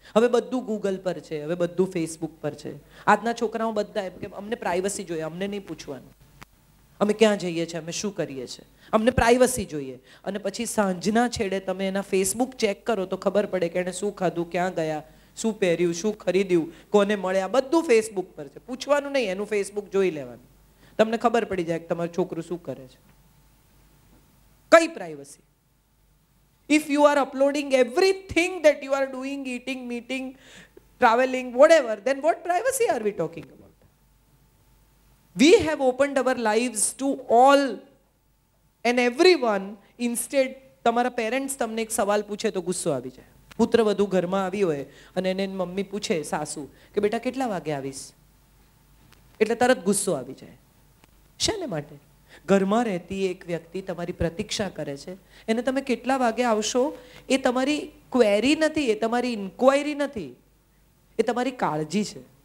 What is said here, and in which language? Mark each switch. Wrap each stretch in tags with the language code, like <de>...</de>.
<gu>હવે બધું ગૂગલ પર છે, હવે બધું ફેસબુક પર છે. આજના છોકરાઓ બધા એમ કે અમને પ્રાઇવસી જોઈએ, અમને નહીં પૂછવાનું અમે ક્યાં જઈએ છીએ, અમે શું કરીએ છીએ, અમને પ્રાઇવસી જોઈએ. અને પછી સાંજના છેડે તમે એના ફેસબુક ચેક કરો તો ખબર પડે કે એણે શું ખાધું, ક્યાં ગયા, શું પહેર્યું, શું ખરીદ્યું, કોને મળ્યા, બધું ફેસબુક પર છે. પૂછવાનું નહીં, એનું ફેસબુક જોઈ લેવાનું, તમને ખબર પડી જાય કે તમારું છોકરું શું કરે છે. કઈ privacy?</gu> <en>If you are uploading everything that you are doing, eating, meeting, traveling, whatever, then what privacy are we talking about? We have opened our lives to all and everyone. Instead,</en> <gu>તમારા parents તમને એક સવાલ પૂછે તો ગુસ્સો આવી જાય. પુત્રવધુ ઘરમાં આવી હોય અને એને મમ્મી પૂછે, સાસુ, કે બેટા કેટલા વાગે આવીશ, એટલે તરત ગુસ્સો આવી જાય. શાને માટે? ઘરમાં રહેતી એક વ્યક્તિ તમારી પ્રતીક્ષા કરે છે, એને તમે કેટલા વાગે આવશો એ તમારી ક્વેરી નથી, એ તમારી ઇન્ક્વાયરી નથી, એ તમારી કાળજી છે.</gu>